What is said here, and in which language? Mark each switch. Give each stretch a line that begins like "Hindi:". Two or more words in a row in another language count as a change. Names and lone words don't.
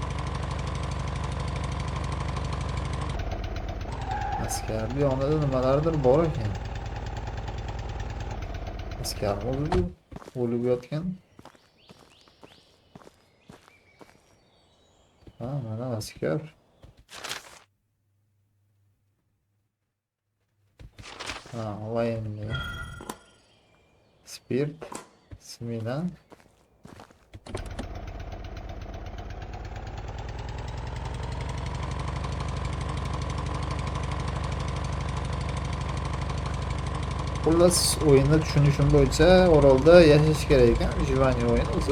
Uzbek: Askarning yonida nimalardir bor ekan. Askar o'lib yotgan. Mana askar.
Russian: Военный. Спирт. Смена.
Uzbek: Xullas o'yinni tushunishim bo'yicha orolda yashash kerak ekan. Jivani o'yin o'zi.